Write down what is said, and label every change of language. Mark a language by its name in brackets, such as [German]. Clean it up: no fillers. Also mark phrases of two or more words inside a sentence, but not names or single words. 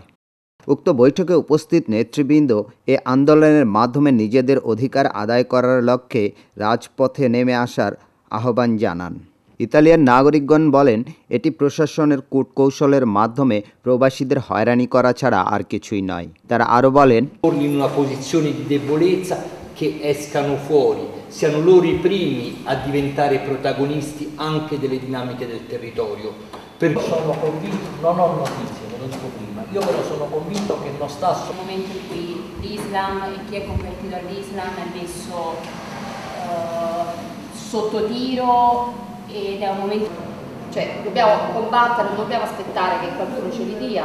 [Bangla] উক্ত বৈঠকে উপস্থিত নেতৃবৃন্দ এ আন্দোলনের মাধ্যমে নিজেদের অধিকার আদায় করার লক্ষ্যে রাজপথে নেমে আসার আহ্বান জানান। ইতালিয়ান নাগরিকগণ বলেন, এটি প্রশাসনের কূটকৌশলের মাধ্যমে প্রবাসীদের হয়রানি করা ছাড়া আর কিছুই নয়। তারা আরও বলেন, [Italian] in una posizione di debolezza che escano fuori, siano loro i primi a diventare protagonisti anche delle dinamiche del territorio. Sono convinto, non ho notizie, ve lo dico prima, io però sono convinto che non sta nel momento in cui l'Islam e chi è convertito all'Islam è messo sotto tiro ed è un momento, cioè dobbiamo combattere, non dobbiamo aspettare che qualcuno ce li dia.